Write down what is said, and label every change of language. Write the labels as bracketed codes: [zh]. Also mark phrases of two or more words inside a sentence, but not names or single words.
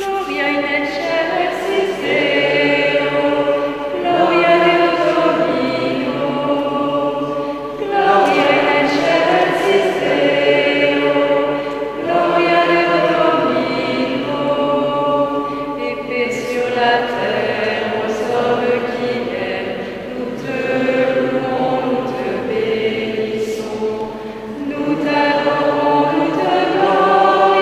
[la] Gloria in excelsis Deo, Gloria Deo Domino, Gloria in excelsis Deo, Gloria Deo Domino, [fr] et paix sur la terre aux hommes qui aiment, nous te louons, nous te bénissons, nous t'adorons, nous te glorifions.